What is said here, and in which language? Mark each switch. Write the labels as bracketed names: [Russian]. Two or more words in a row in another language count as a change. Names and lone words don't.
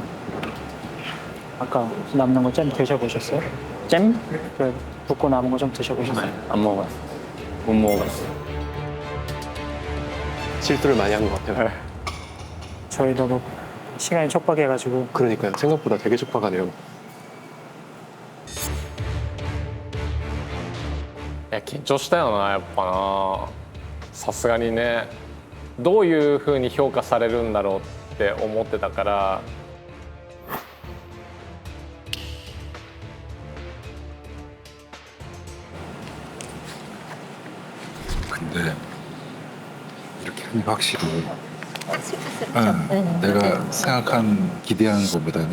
[Korean] 아까 남는 거 잼 드셔보셨어요? 잼? 그 붓고 남은 거 좀 드셔보셨어요? 안 먹어봤어. 못 먹어봤어. 실수를 많이 한 것 같아요. 저희도 뭐 시간이 촉박해가지고. 그러니까요. 생각보다 되게 촉박하네요. [Japanese] 緊張したよなやっぱなさすがにねどういう風に評価されるんだろうって思ってたから [Korean] 근데 이렇게 하니 확실히 내가 생각한 기대한 것보다는